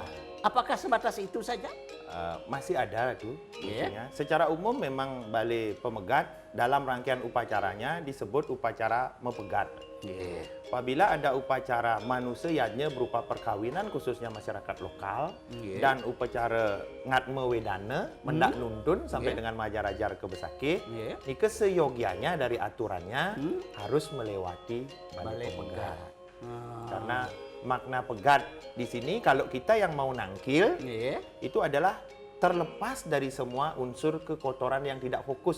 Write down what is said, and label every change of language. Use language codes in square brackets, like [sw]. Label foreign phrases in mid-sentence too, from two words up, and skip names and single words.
[id] Apakah sebatas itu saja? Masih ada itu Iya. fungsinya. Secara umum memang Balai Pemegat dalam rangkaian upacaranya disebut upacara mepegat. Apabila ada upacara manusia yajnya berupa perkawinan khususnya masyarakat lokal Iya. dan upacara ngatme wedana mendak nuntun sampai Iya. dengan majarajar ke besake, Iya. ini keseyogianya dari aturannya harus melewati Balai Pemegat. Karena makna pegat di sini kalau kita yang mau nangkil Iya. itu adalah terlepas dari semua unsur kekotoran yang tidak fokus.